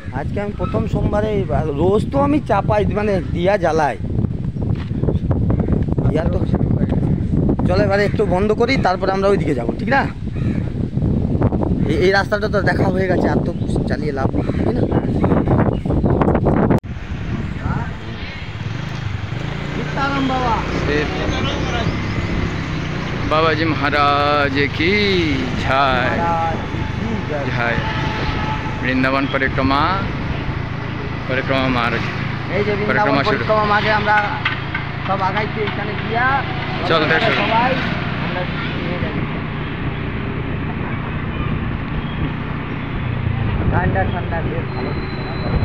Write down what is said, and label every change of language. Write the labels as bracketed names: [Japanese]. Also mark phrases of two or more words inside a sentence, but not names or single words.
[Bangla] আজকে আমি প্রথম সোমবারে, রোজ তো আমি চাপাই, মানে দিয়া জ্বালাই। দিয়া তো চলো এবারে একটু বন্ধ করি, তারপরে আমরা ওইদিকে যাবো। ঠিক না? এই রাস্তাটা তো দেখা হয়ে গেছে, আর তো চালিয়ে লাভ নেই, তাই না? [Hindi] सीताराम बाबा। बाबा जी महाराज की जय। [Bangla] जय। বৃন্দাবন পরিক্রমা মার্গ। এই যে পরিক্রমা বৃন্দাবন শুরু। পরিক্রমা মাঝে আমরা সব আগাইছি এখানে গিয়া। চল, বেশ হলো। সবাই আমরা নিয়ে যাচ্ছি। ঠান্ডা ঠান্ডা বেশ ভালো দিচ্ছে না?